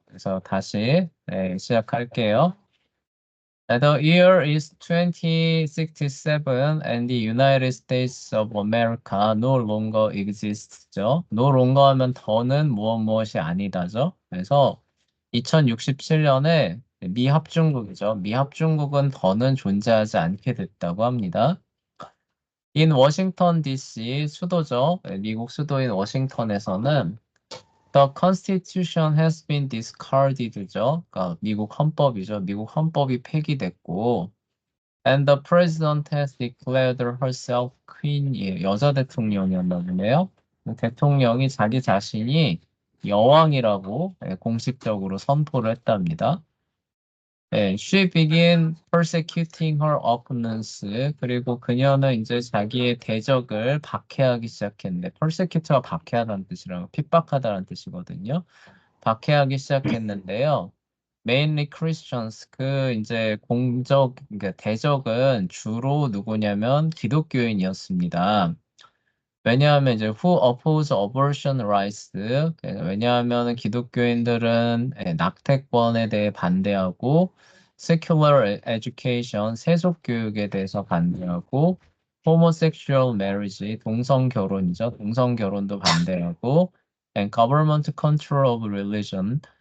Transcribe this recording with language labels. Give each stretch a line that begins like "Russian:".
Korean: 그래서 다시 시작할게요.
English: The year is 2067 and the United States of America no longer exists죠. No longer
Korean: 하면 더는 무엇이 아니다죠. 그래서 2067년에 미합중국이죠. 미합중국은 더는 존재하지 않게 됐다고 합니다.
English: In Washington DC
Korean: 수도죠. 미국 수도인 워싱턴에서는
English: The Constitution has been discarded죠.
Korean: 그러니까 미국 헌법이죠. 미국 헌법이 폐기됐고,
English: and the president has declared herself queen이에요.
Korean: 여자 대통령이었나 보네요. 대통령이 자기 자신이 여왕이라고 공식적으로 선포를 했답니다.
English: She began persecuting her opponents.
Korean: 그리고 그녀는 이제 자기의 대적을 박해하기 시작했는데, persecute가 박해하다는 뜻이라고, 핍박하다는 뜻이거든요. 박해하기 시작했는데요.
English: Mainly Christians.
Korean: 그 이제 그러니까 대적은 주로 누구냐면 기독교인이었습니다. 왜냐하면 이제
English: who oppose abortion rights.
Korean: 왜냐하면 기독교인들은 낙태권에 대해 반대하고
English: secular education,
Korean: 세속 교육에 대해서 반대하고
English: homosexual marriage,
Korean: 동성 결혼이죠. 동성 결혼도 반대하고
English: and government control of religion.